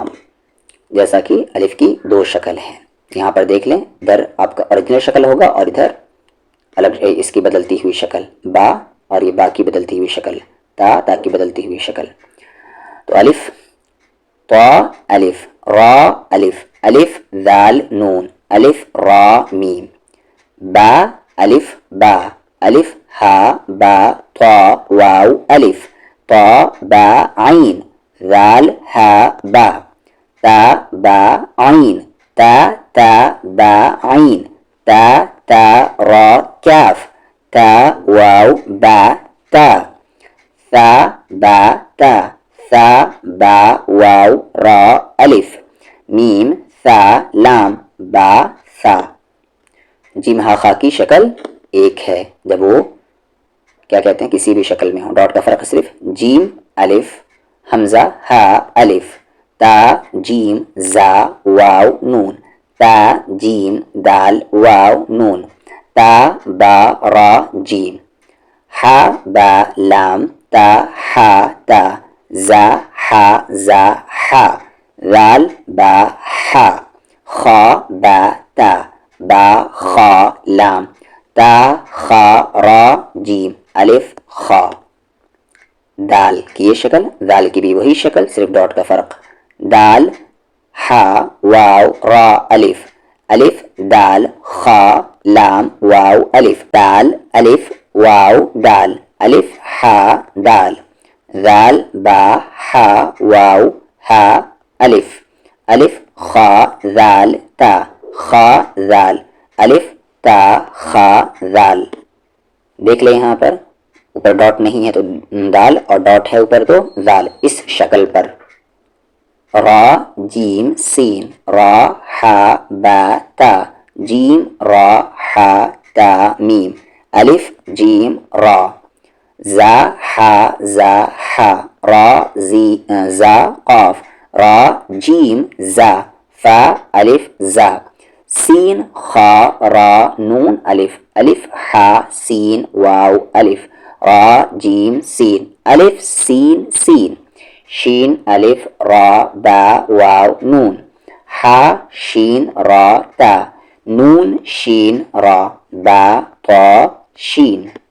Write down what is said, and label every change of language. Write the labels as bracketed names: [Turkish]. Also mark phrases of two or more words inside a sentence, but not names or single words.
[Urdu] جیسا کہ الف کی دو شکل ہیں، یہاں پر دیکھ لیں، ادھر آپ کا اوریجنل شکل ہوگا اور ادھر الگ اس کی بدلتی ہوئی شکل، با اور یہ با کی بدلتی ہوئی شکل، تا کی بدلتی ہوئی شکل. تو الف طا الف، را الف، الف ذال نون، الف را میم، با الف با، الف ہا با طا واو الف، طا با عین، ذال ہا با، تا با عین، تا با عین، تا را کاف، تا واو با تا، ثا با تا، ثا با واو را الف، میم ثا لام، با ثا. جیم ہا خا کی شکل ایک ہے جب وہ کیا کہتے ہیں کسی بھی شکل میں ہو. ڈاٹ کا فرق صرف جیم الف حمزہ ہا الف، تا جیم زا واو نون، تا جیم دال واو نون، تا با را جیم، ہا با لام، تا ہا تا، زا ہا زا ہا، ذال با ہا، خا با تا، با خا لام، تا خا را جیم، الف خا. دال کی یہ شکل، دال کی بھی وہی شکل، صرف ڈاٹ کا فرق. دال ہا واو را الف، الف دال خا لام واو الف، دال الف واو دال، الف ہا دال، ذال با ہا واو ہا الف، الف خا ذال تا، خا ذال، الف تا خا ذال. دیکھ لیں یہاں پر اوپر ڈاٹ نہیں ہے تو دال اور ڈاٹ ہے اوپر تو ذال. اس شکل پر را جیم سین، را ہا با تا، جیم را ہا تا میم، الف جیم را، زا ہا زا ہا، را زا قاف، را جیم زا، فا الف زا، سین خا را نون الف، الف ہا سین واو الف، را جیم سین، الف سین سین، شین الف را با واو نون، ہا شین را تا، نون شین را، با طا شین،